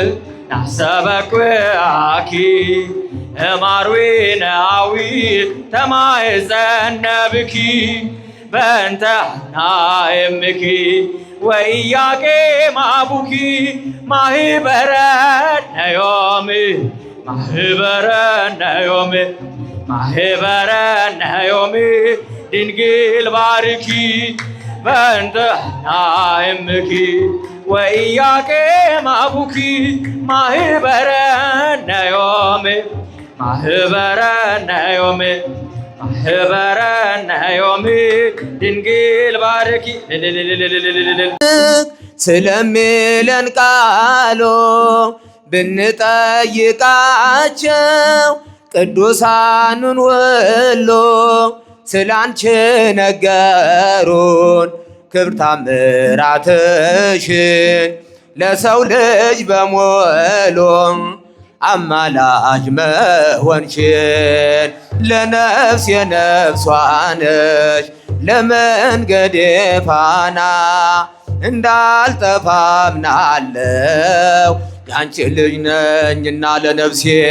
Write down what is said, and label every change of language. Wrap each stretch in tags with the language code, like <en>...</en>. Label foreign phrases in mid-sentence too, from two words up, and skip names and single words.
<gez>ናሰበኩኪ እማርዌናዊ ተማይጸነብኪ በእንተ ሐና እምኪ ወኢያቄም አቡኪ ማህበረ ነዮሜ ማህበረ ነዮሜ ማህበረ ነዮሜ ድንግል ባርኪ በእንተ ሐና እምኪ ወኢያቄም አቡኪ ማህበረ ነዮሜ ማህበረ ነዮሜ ማህበረ ነዮሜ ድንግል ባርኪ</gez> <am>ስለሚለን ቃሉ ብንጠይቃቸው ቅዱሳኑን ሁሉ ስላንቺ ነገሩን ክብር ታምራትሽን ለሰው ልጅ በሙሉ አማላጅ መሆንሽን ለነፍስ የነፍሷ ነሽ ለመንገዴ ፋና እንዳልጠፋ አምናለሁ ያንቺ ልጅ ነኝና ለነፍሴ</am>